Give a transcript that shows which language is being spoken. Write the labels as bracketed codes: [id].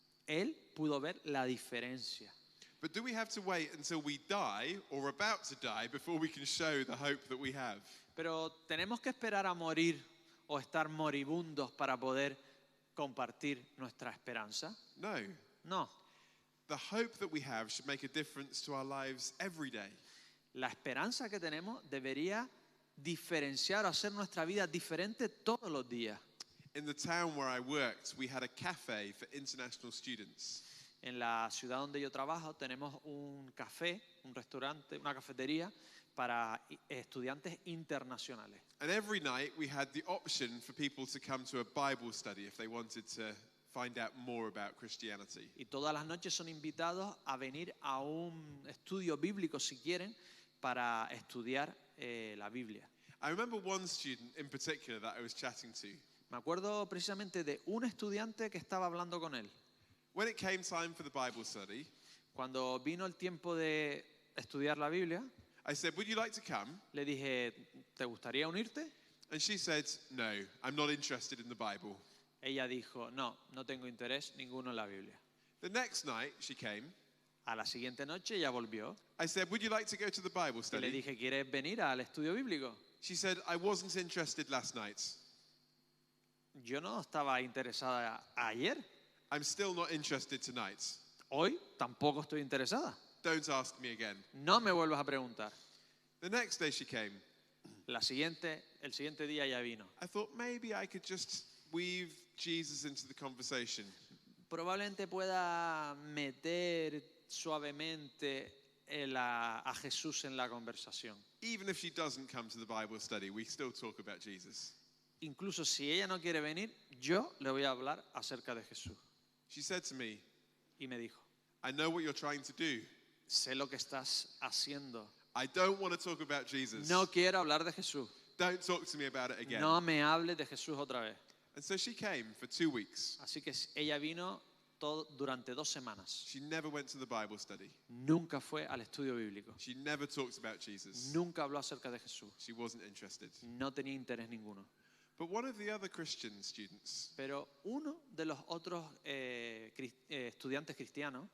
[es] Él pudo ver la diferencia. [en] But do we have to wait until we die or about to die before we can show the hope that we have? [es] Pero tenemos que esperar a morir o estar moribundos para poder compartir nuestra esperanza. [en] No. [es] No, [en] The hope that we have should make a difference to our lives every day. [es] la esperanza que tenemos debería diferenciar o hacer nuestra vida diferente todos los días. [en] In the town where I worked, we had a cafe for international students. [es] En la ciudad donde yo trabajo tenemos un café, un restaurante, una cafetería para estudiantes internacionales. [en] And every night we had the option for people to come to a Bible study if they wanted to find out more about Christianity. [es] Y todas las noches son invitados a venir a un estudio bíblico si quieren para estudiar la Biblia. [en] I remember one student in particular that I was chatting to. [es] Me acuerdo precisamente de un estudiante que estaba hablando con él. [en] When it came time for the Bible study, [es] Cuando vino el tiempo de estudiar la Biblia, [en] I said, "Would you like to come?" [es] le dije, ¿te gustaría unirte? [en] And she said, "No, I'm not interested in the Bible." [es] Ella dijo, no, no tengo interés ninguno en la Biblia. [en] The next night she came. [es] A la siguiente noche ella volvió [en] I said, "Would you like to go to the Bible [es] y le [en] study?" [es] dije, ¿quieres venir al estudio bíblico? [en] She said, "I wasn't interested last night. [es] Yo no estaba interesada ayer, [en] I'm still not interested tonight. [es] hoy tampoco estoy interesada. [en] Don't ask me again." [es] No me vuelvas a preguntar. [en] The next day she came. [es] El siguiente día ella vino. [en] I thought maybe I could just weave Jesus into the conversation. [es] Probablemente pueda meter suavemente a Jesús en la conversación. [en] Even if she doesn't come to the Bible study, we still talk about Jesus. [es] Incluso si ella no quiere venir, yo le voy a hablar acerca de Jesús. [en] She said to me, [es] Y me dijo, [en] "I know what you're trying to do. [es] sé lo que estás haciendo. [en] I don't want to talk about Jesus. [es] No quiero hablar de Jesús. [en] Don't talk to me about it again." [es] No me hables de Jesús otra vez. [en] And so she came for 2 weeks. [es] Así que ella vino durante 2 semanas. [en] She never went to the Bible study. [es] Nunca fue al estudio bíblico. [en] She never talked about Jesus. [es] Nunca habló acerca de Jesús. [en] She wasn't interested. [es] No tenía interés ninguno. [en] But one of the other Christian students, [es] Pero uno de los otros estudiantes cristianos,